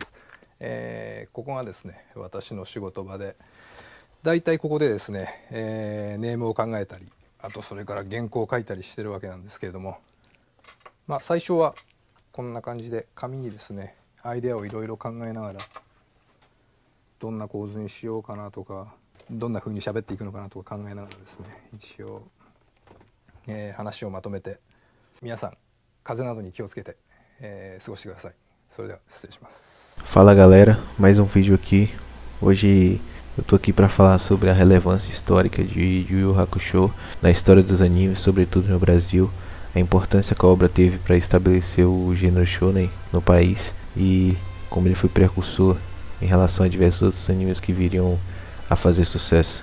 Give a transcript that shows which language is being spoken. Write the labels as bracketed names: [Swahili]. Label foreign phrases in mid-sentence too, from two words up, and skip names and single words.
[Japanese] ここがですね、私の仕事場で、だいたいここでですね、ネームを考えたり、あとそれから原稿を書いたりしてるわけなんですけれども、最初はこんな感じで紙にですね、アイデアをいろいろ考えながら、どんな構図にしようかなとか、どんな風に喋っていくのかなとか考えながらですね、一応、話をまとめて、皆さん風邪などに気をつけて、過ごしてください。それでは失礼します。 [Portuguese] Fala galera, mais um vídeo aqui. Hoje eu tô aqui para falar sobre a relevância histórica de Yu Yu Hakusho na história dos animes, sobretudo no Brasil, a importância que a obra teve para estabelecer o gênero shonen no país e como ele foi precursor em relação a diversos outros animes que viriam a fazer sucesso.